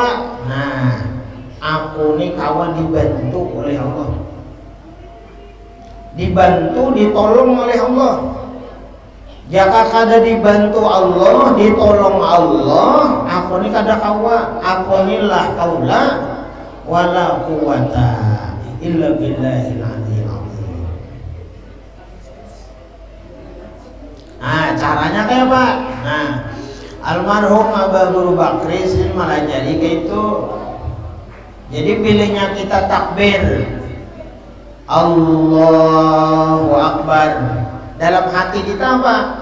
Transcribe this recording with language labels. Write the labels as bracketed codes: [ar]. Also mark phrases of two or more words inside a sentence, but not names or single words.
[bjn] Nah aku nih kawan dibantu oleh Allah, dibantu ditolong oleh Allah. Jika kada dibantu Allah, ditolong Allah, aku nih kada kawa, aku nih [ar] لا حول ولا قوة إلا بالله العلي العظيم. [bjn] Nah caranya kayak apa? Nah almarhum Abah Guru Bakri Sin Malajari kayak itu. Jadi pilihnya kita takbir [ar] الله أكبر, [bjn] dalam hati kita apa?